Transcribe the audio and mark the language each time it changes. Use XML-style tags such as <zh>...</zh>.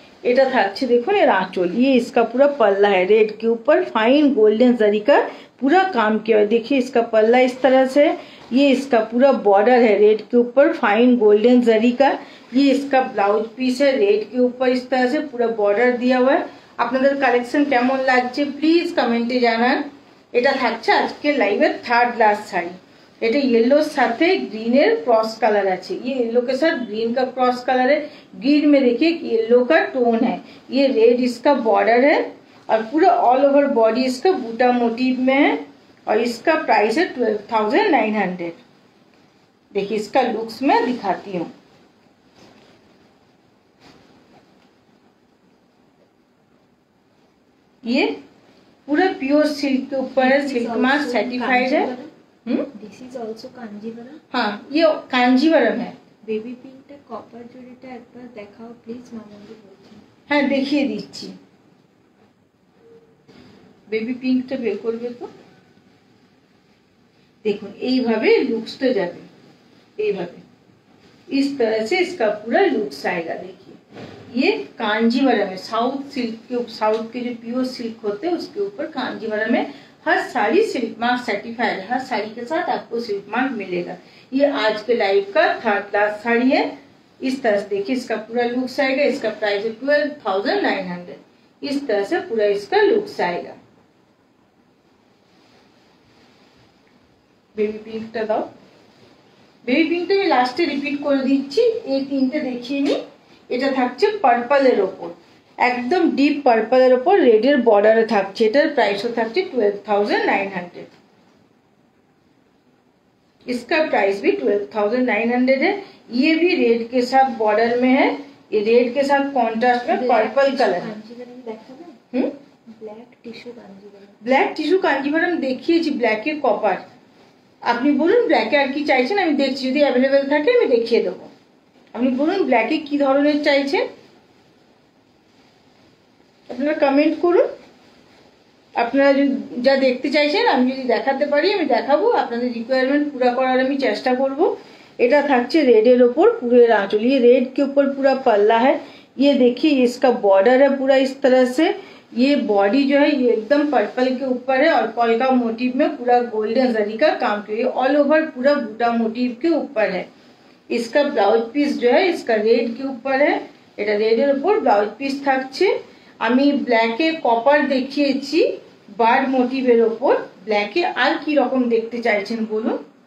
<bn>এটা থাকছে দেখুন এর</bn> <hi>आंचल, ये इसका पूरा पल्ला है, रेड के ऊपर फाइन गोल्डन जरी का पूरा काम किया है। देखिए इसका पल्ला इस तरह से, ये इसका पूरा बॉर्डर है रेड के ऊपर फाइन गोल्डन जरी का। ये इसका ब्लाउज पीस है, रेड के ऊपर इस तरह से पूरा बॉर्डर दिया हुआ है।</hi> <bn>আপনাদের কালেকশন কেমন লাগছে প্লিজ কমেন্টে জানান। এটা থাকছে আজকে লাইভের থার্ড লাস্ট শাড়ি। এটা येलोर साथे ग्रीन क्रॉस कलर আছে,</bn> <hi>ये येलो के साथ ग्रीन का क्रॉस कलर है। ग्रीन में देखिए येलो का टोन है, ये रेड इसका बॉर्डर है और पूरा ऑल ओवर बॉडी इसका बूटा मोटिव में है और इसका प्राइस है 12,900। देखिए इसका लुक्स मैं दिखाती हूँ। ये पूरा प्योर सिल्क के ऊपर है, सिल्क मार्क सर्टिफाइड है।</hi> <en>This is also Kanjeevaram.</en> <hi>हाँ ये कांजीवरम है।</hi> <bn>बेबी पिंकটা কপার জড়িটা একবার দেখাও প্লিজ মামুনি বলছেন। হ্যাঁ দেখিয়ে দিচ্ছি, বেবি পিঙ্কটা বের করবে তো। দেখুন এইভাবে লুকসটা যাবে, এইভাবে</bn> <hi>इस तरह से इसका पूरा लुक्स आएगा। देखिए ये कांजीवरम है, साउथ सिल्क के, साउथ के जो प्योर सिल्क होते हैं उसके ऊपर कांजीवरम है। हर साड़ी सिल्क मार्क सर्टिफाइड, हर साड़ी के साथ आपको सिल्क मार्क मिलेगा। ये आज के लाइव का थर्ड क्लास साड़ी है। इस तरह से देखिए इसका पूरा लुक्स आएगा। इसका प्राइस है 12,900। इस तरह से पूरा इसका लुक्स आएगा।</hi> <bn>बेबी पिंकটা দাও, বেবি পিঙ্কটা আমি লাস্টে রিপিট করে দিচ্ছি। এই তিনটে দেখিয়ে নি। এটা থাকছে পার্পলের ওপর, একদম ডিপ পার্পলের ওপর রেডের বর্ডারে থাকছে। এটার প্রাইসও থাকছে 12,900।</bn> <hi>इसका प्राइस भी 12,900 है। ये भी रेड के साथ बॉर्डर में है, ये रेड के साथ कॉन्ट्रास्ट में पर्पल कलर है।</hi> <bn>Black tissue Kanjivaram, black tissue Kanjivaram দেখিয়েছি, ব্ল্যাকে কপার। আপনি বলুন ব্ল্যাকে আর কি চাইছেন, আমি দেখছি যদি অ্যাভেলেবেল থাকে আমি দেখিয়ে দেবো। আপনি বলুন ব্ল্যাকে কি ধরনের চাইছেন, আপনারা কমেন্ট করুন। আপনারা যা দেখতে চাইছেন আমি যদি দেখাতে পারি আমি দেখাবো, আপনাদের রিকোয়ারমেंट पूरा করার আমি চেষ্টা করব। এটা থাকছে</bn> <hi>रेड ওপর पूरे आंचल, ये रेड के ऊपर पूरा पल्ला है। ये देखिए इसका बॉर्डर है पूरा इस तरह से। ये बॉडी जो है ये एकदम पर्पल के ऊपर है और पॉल्का मोटिव में पूरा गोल्डन जरी का काम किया, ऑल ओवर पूरा बूटा मोटिव के ऊपर है। इसका ब्लाउज पीस जो है इसका रेड के ऊपर है।</hi> <bn>এটা রেডের উপর ব্লাউজ পিস থাকছে। আমি ব্ল্যাকে কপার দেখিয়েছি বার্ড মোটিভের উপর, ব্ল্যাকে আর কি রকম দেখতে চাইছেন বলুন।</bn>